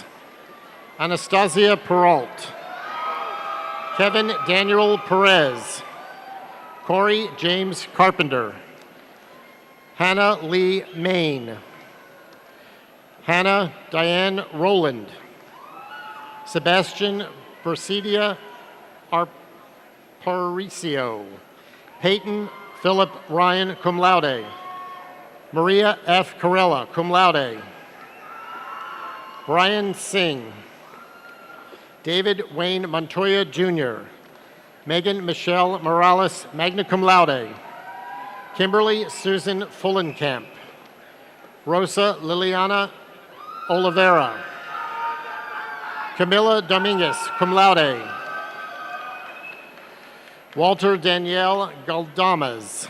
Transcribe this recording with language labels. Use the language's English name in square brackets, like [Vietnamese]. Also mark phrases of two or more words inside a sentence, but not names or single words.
[English] Anastasia Peralt. Kevin Daniel Perez. Corey James Carpenter. Hannah Lee Main. Hannah Diane Rowland. Sebastian Bersidia Arparicio. Peyton Philip Ryan, [Latin] cum laude. [English] Maria F. Corella, [Latin] cum laude. [English] Brian Singh. David Wayne Montoya, Jr. Megan Michelle Morales, [Latin] magna cum laude. [English] Kimberly Susan Fullenkamp. Rosa Liliana Oliveira. Camila Dominguez, [Latin] cum laude. [English] Walter Danielle Galdamas.